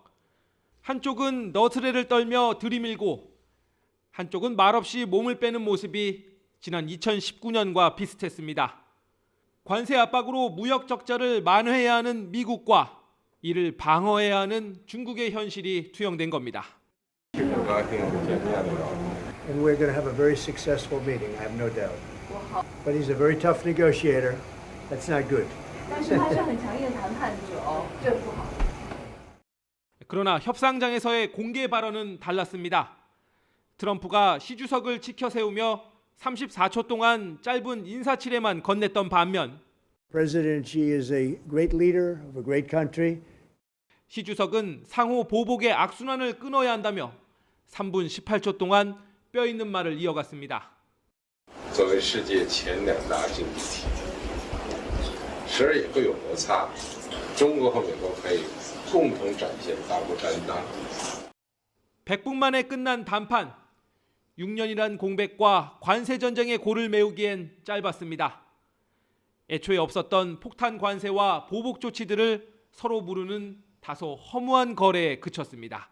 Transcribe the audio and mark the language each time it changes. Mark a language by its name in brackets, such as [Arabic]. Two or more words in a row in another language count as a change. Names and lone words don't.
[Korean] 한쪽은 너스레를 떨며 들이밀고 한쪽은 말없이 몸을 빼는 모습이 지난 2019년과 비슷했습니다. 관세 압박으로 무역 적자를 만회해야 하는 미국과 이를 방어해야 하는 중국의 현실이 투영된 겁니다. [English] And we're going to have a very successful meeting, I have no doubt. But he's a very tough negotiator. That's not good. [Korean] 그러나 협상장에서의 공개 발언은 달랐습니다. 트럼프가 시 주석을 치켜 세우며 34초 동안 짧은 인사치레만 건넸던 반면 [English] President Xi is a great leader of a great country. [Korean] 시 주석은 상호 보복의 악순환을 끊어야 한다며 3분 18초 동안 뼈 있는 말을 이어갔습니다. [Chinese] 作为世界前两大经济体，时而也会有摩擦，中国和美国可以共同展现大国担当。 [Korean] 100분 만에 끝난 담판, 6년이란 공백과 관세 전쟁의 골을 메우기엔 짧았습니다. 애초에 없었던 폭탄 관세와 보복 조치들을 서로 무르는 다소 허무한 거래에 그쳤습니다.